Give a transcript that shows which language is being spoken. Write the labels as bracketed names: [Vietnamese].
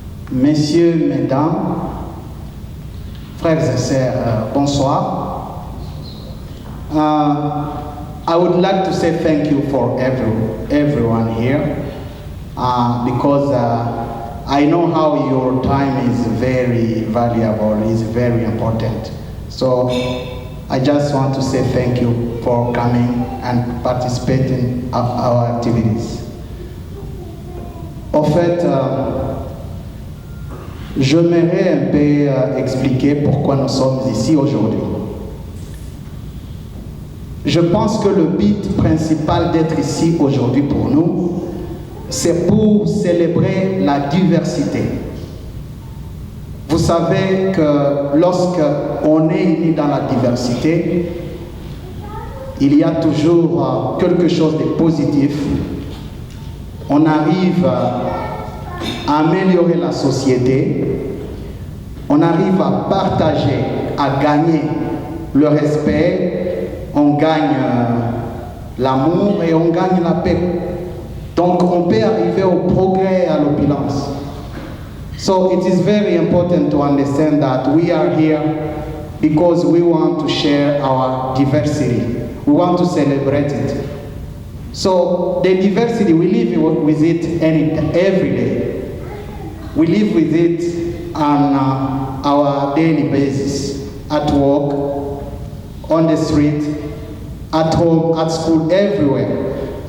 [French] Messieurs, mesdames, frères et sœurs, bonsoir. [English] I would like to say thank you for everyone here, because I know how your time is very valuable, is very important. So I just want to say thank you for coming and participating in our activities. [French] En fait, j'aimerais un peu expliquer pourquoi nous sommes ici aujourd'hui. Je pense que le but principal d'être ici aujourd'hui pour nous, c'est pour célébrer la diversité. Vous savez que lorsqu'on est unis dans la diversité, il y a toujours quelque chose de positif. On arrive à améliorer la société, on arrive à partager, à gagner le respect, on gagne l'amour et on gagne la paix. Donc on peut arriver au progrès et à l'opulence. [English] So it is very important to understand that we are here because we want to share our diversity. We want to celebrate it. So the diversity, we live with it every day. We live with it on our daily basis, at work, on the street, at home, at school, everywhere.